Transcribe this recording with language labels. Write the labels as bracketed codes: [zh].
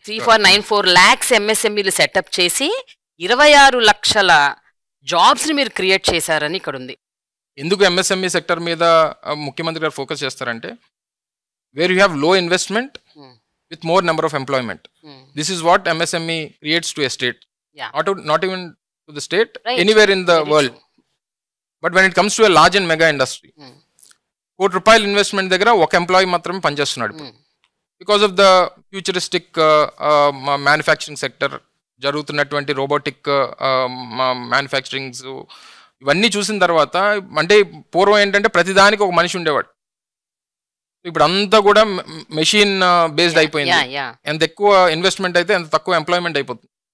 [te] 3.94 lakhs ఎంఎస్ఎంఈలు setup చేసి 26 లక్షల jobs ని మీరు క్రియేట్ చేశారని ఇక్కడ ఉంది. ఎందుకు ఎంఎస్ఎంఈ సెక్టర్ మీద ముఖ్యమంత్రి గారు ఫోకస్ చేస్తారంటే [en] Where you have low investment with more number of employment. This is what MSME creates to a state. Not even to the state, anywhere in the world. But when it comes to a large and mega industry, [te] కోటి రూపాయల investment దగ్గర ఒక employee మాత్రమే పనిచేస్తున్నాడు. [en] because of the futuristic manufacturing sector [te] జరుగుతున్నటువంటి robotic manufacturings ఇవన్నీ చూసిన తర్వాత అంటే పూర్వం ఏంటంటే ప్రతిదానికి ఒక మనిషి ఉండేవాడు. ఇప్పుడు అంతా కూడా మెషిన్ బేస్డ్ అయిపోయింది. ఎంత ఎక్కువ ఇన్వెస్ట్మెంట్ అయితే ఎంత తక్కువ ఎంప్లాయ్మెంట్ అయిపోతుంది.